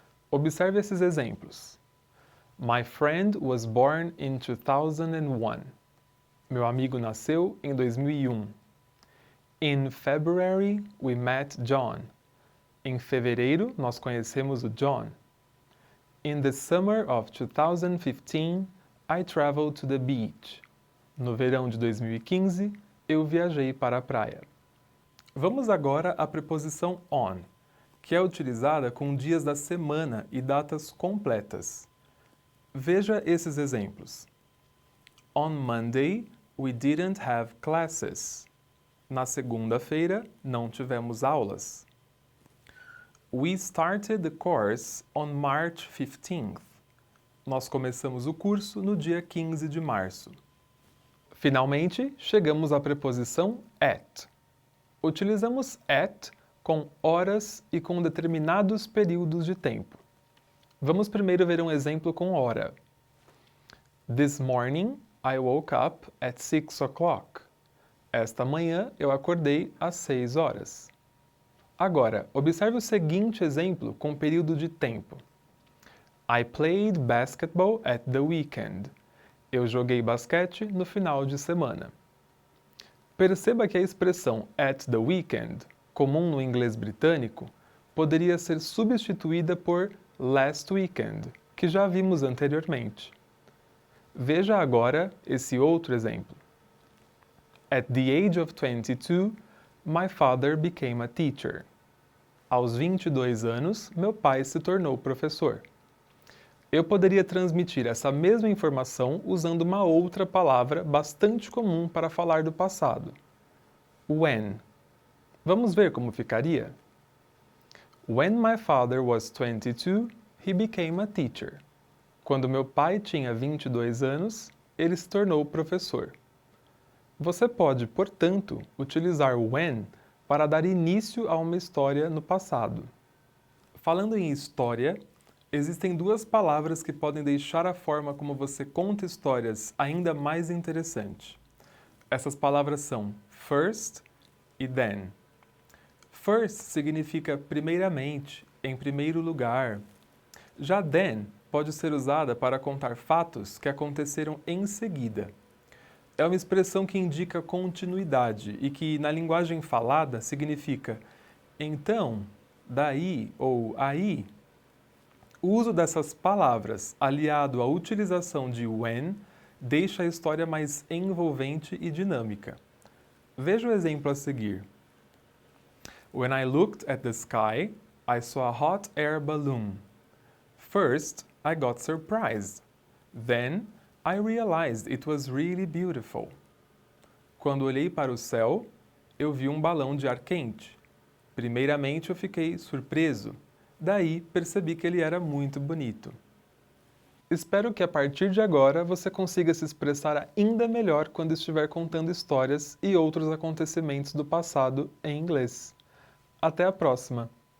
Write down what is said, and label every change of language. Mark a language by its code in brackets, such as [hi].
[pt] Observe esses exemplos. [en] My friend was born in 2001. [pt] Meu amigo nasceu em 2001. [en] In February, we met John. [pt] Em fevereiro, nós conhecemos o John. [en] In the summer of 2015, I traveled to the beach. [pt] No verão de 2015, eu viajei para a praia. Vamos agora à preposição on, que é utilizada com dias da semana e datas completas. Veja esses exemplos. [en] On Monday, we didn't have classes. [pt] Na segunda-feira, não tivemos aulas. [en] We started the course on March 15th. [pt] Nós começamos o curso no dia 15 de março. Finalmente, chegamos à preposição at. Utilizamos at com horas e com determinados períodos de tempo. Vamos primeiro ver um exemplo com hora. [en] This morning, I woke up at 6 o'clock. [pt] Esta manhã, eu acordei às 6 horas. Agora, observe o seguinte exemplo com período de tempo. [en] I played basketball at the weekend. [pt] Eu joguei basquete no final de semana. Perceba que a expressão at the weekend, comum no inglês britânico, poderia ser substituída por last weekend, que já vimos anteriormente. Veja agora esse outro exemplo. [en] At the age of 22, my father became a teacher. [pt] Aos 22 anos, meu pai se tornou professor. Eu poderia transmitir essa mesma informação usando uma outra palavra bastante comum para falar do passado. When. Vamos ver como ficaria? [en] When my father was 22, he became a teacher. [pt] Quando meu pai tinha 22 anos, ele se tornou professor. Você pode, portanto, utilizar when para dar início a uma história no passado. Falando em história, existem duas palavras que podem deixar a forma como você conta histórias ainda mais interessante. Essas palavras são first e then. First significa primeiramente, em primeiro lugar. Já then pode ser usada para contar fatos que aconteceram em seguida. É uma expressão que indica continuidade e que, na linguagem falada, significa então, daí ou aí. O uso dessas palavras, aliado à utilização de when, deixa a história mais envolvente e dinâmica. Veja o exemplo a seguir. [en] When I looked at the sky, I saw a hot air balloon. First, I got surprised. Then, I realized it was really beautiful. [pt] Quando olhei para o céu, eu vi um balão de ar quente. Primeiramente, eu fiquei surpreso. Daí, percebi que ele era muito bonito. Espero que a partir de agora você consiga se expressar ainda melhor quando estiver contando histórias e outros acontecimentos do passado em inglês. Até a próxima!